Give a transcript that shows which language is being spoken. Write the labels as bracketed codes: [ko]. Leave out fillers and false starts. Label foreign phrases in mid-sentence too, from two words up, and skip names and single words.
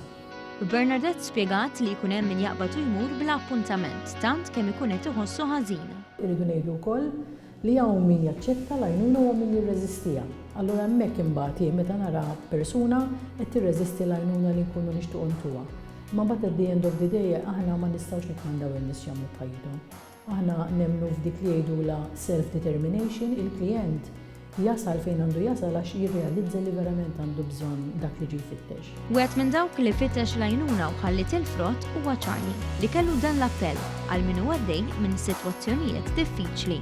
[mt] Bernadette spjegat li jkun hemm min jaqbad u jmur bla appuntament tant kemm ikun qed iħossu ħażin. Irridu ngħidu wkoll li hawn min jaċċetta l-għajnuna u min jirreżistija. Allura hemmhekk imbagħad meta nara persuna qed tirreżisti l-għajnuna li nkunu nixtiequ ntuha. Ma mbagħad [en] at the end of the day [mt] aħna ma nistgħux nikmandaw in-nies jagħmlu bħajthom. Aħna nemmnu f'dik li jgħidula self-determination, il-klijent jasal fejn għandu jasal għax jirrealizza li verament għandu bżonn dak li ġie jfittex. Wieħed minn dawk li fittex l-għajnuna u ħallit il-frott huwa Charlie li kellu dan l-appell għal min huwa għaddej minn sitwazzjonijiet diffiċli.